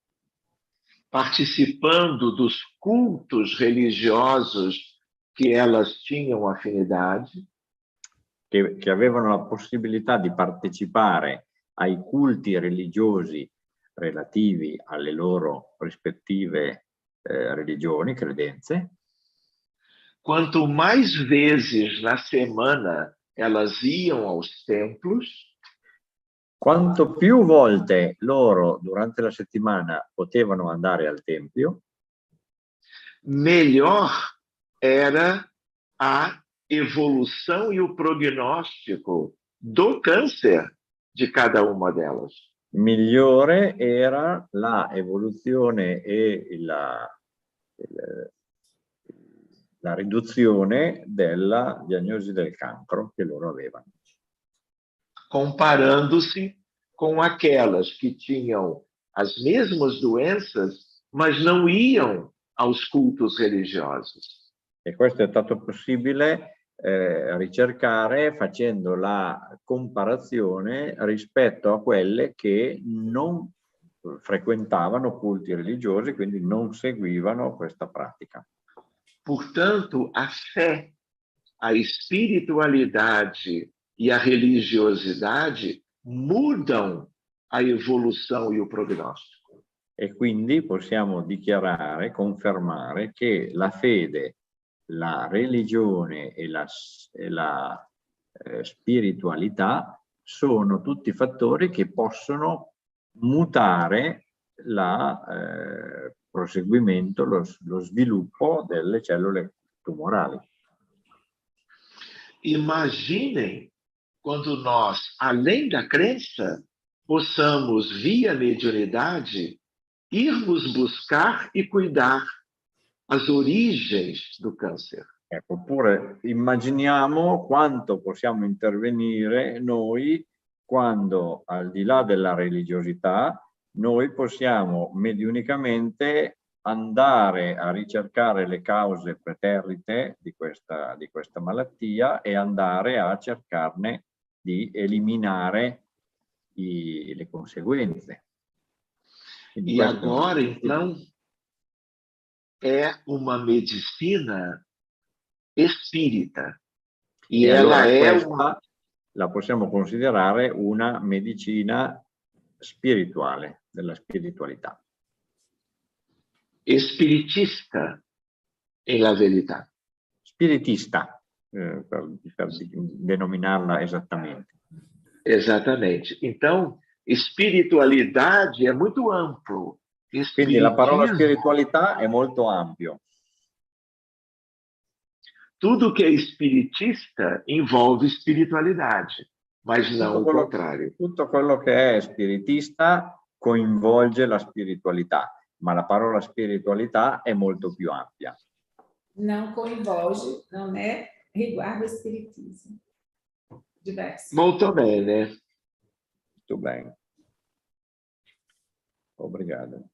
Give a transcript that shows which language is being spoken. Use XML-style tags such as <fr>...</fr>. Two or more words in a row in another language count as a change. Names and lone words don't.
<pt>participando dos cultos religiosos que elas tinham afinidade,</pt> <it>che avevano la possibilità di partecipare ai culti religiosi relativi alle loro rispettive religioni, credenze,</it> <pt>quanto mais vezes na semana elas iam aos templos,</pt> <it>quanto più volte loro durante la settimana potevano andare al tempio,</it> <pt>melhor era a evolução e o prognóstico do câncer de cada uma delas.</pt> <it>migliore era la evoluzione e la riduzione della diagnosi del cancro che loro avevano.</it> <pt>Comparando-se com aquelas que tinham as mesmas doenças, mas não iam aos cultos religiosos.</pt> <it>E questo è stato possibile ricercare facendo la comparazione rispetto a quelle che non frequentavano culti religiosi, quindi non seguivano questa pratica.</it> <pt>Portanto, a fé, a espiritualidade e a religiosidade mudam a evolução e o prognóstico.</pt> <it>E quindi possiamo dichiarare, confermare che la fede, la religione e la spiritualità sono tutti fattori che possono mutare il proseguimento, lo sviluppo delle cellule tumorali.</it> <pt>Imaginem quando nós, além da crença, possamos, via mediunidade, irmos buscar e cuidar as origens do câncer.</pt> <it>Ecco, oppure immaginiamo quanto possiamo intervenire noi quando, al di là della religiosità, noi possiamo mediunicamente andare a ricercare le cause preterite di questa malattia e andare a cercarne di eliminare le conseguenze. Quindi</it> <pt>E agora, então, é uma medicina espírita. E ela é uma...</pt> <it>la possiamo considerare una medicina spirituale, della spiritualità. Espiritista, in la verità. Spiritista, per denominarla esattamente.</it> <pt>Exatamente. Então, espiritualidade é muito amplo.</pt> <it>Quindi la parola spiritualità è molto ampio.</it> <pt>Tudo que é espiritista envolve espiritualidade, mas não o contrário.</pt> <it>Tutto quello che è spiritista coinvolge la spiritualità, ma la parola spiritualità è molto più ampia.</it> <pt>Não coinvolge, não é? Riguarda o espiritismo.</pt> <it>Diverso. Molto bene. Tutto bene. Obrigado.</it>